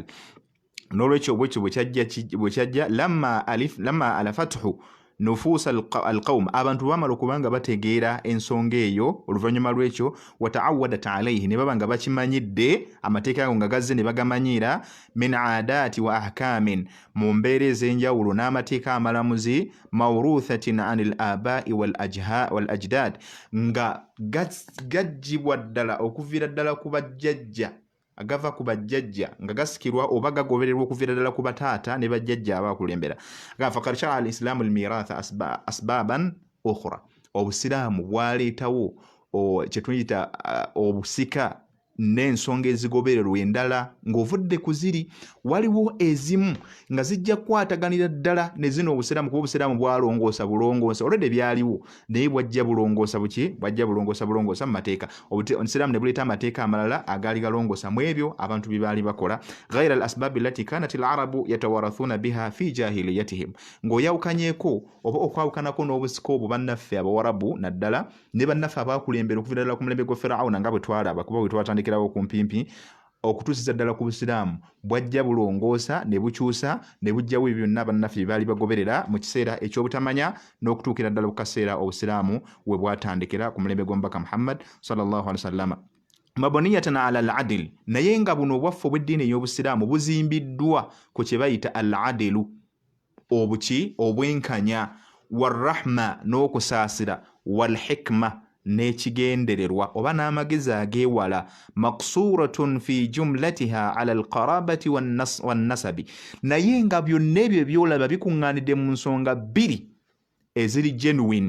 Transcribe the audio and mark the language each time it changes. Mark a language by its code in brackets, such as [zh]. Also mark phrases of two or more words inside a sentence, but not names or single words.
[lg] N'olwekyo bwe kyajja [ar] لما ألفته نفوس القوم [lg] abantu bamala okubanga bategeera ensonga eyo oluvannyuma lw'ekyo [ar] وتعودت عليه [lg] ne baba nga bakimanyidde amateeka ago nga gazze ne bagamanyiira [ar] من عادات وأحكام [lg] mu mbeera ez'enjawulo n'amateeka amalamuzi [ar] موروثة عن الآباء والأجداد [lg] nga gajjibwa ddala okuviira ddala ku bajjajja agava ku bajjajja nga gasikirwa oba gagobererwa okuviira ddala ku bataata ne bajjajja abaakulembera. [ar] فقد شرع الإسلام الميراث أسبابا أخرى. [lg] Obusiraamu bwaleetawo kye tuyita obusika n'ensonga ezigobererwa endala ng'ovudde ku ziri. Waliwo ezimu nga zijja kukwataganira ddala ne zino obusiraamu kuba obusiraamu bwalongoosa bulongoosa olwedde byaliwo naye bwajja bulongoosa buki bwajja bulongoosa mu mateeka. Obusiraamu ne buleeta amateeka amalala agaali galongoosa mu ebyo abantu bye baali bakola. [ar] غير الأسباب التي كانت العرب يتوارثون بها في جاهليتهم, [lg] ng'oyawukanyeeko oba okwawukanako n'obusika obwo bannaffe abawarabu naddala ne bannaffe abaakulembera okuviira ddala ku mulembe gwa Firawuna nga bwe twalaba kuba bwe twatandikirawo ku mpimpi okutuusiza ddala ku busiraamu bwajja bulongoosa ne bukyusa ne bujjawo ebyo byonna bannaffe baali bagoberera mu kiseera eky'obutamanya n'okutuukira ddala ku kaseera obusiraamu we bwatandikira ku mulembe gw'omubaka Muhammad [ar] صلى الله عليه وسلم. مبنية على العدل, [lg] naye nga buno obwaffe obw'eddiini ey'obusiraamu buzimbiddwa ku kye bayita al-adlu obwenkanya, warrahma n'okusaasira, walhikma n'ekigendererwa oba n'amagezi ageewala, [ar] مقصورة في جملتها على القرابة والنسب, [lg] naye nga byonna ebyo byolaba bikuŋŋaanidde mu nsonga bbiri eziri genuine.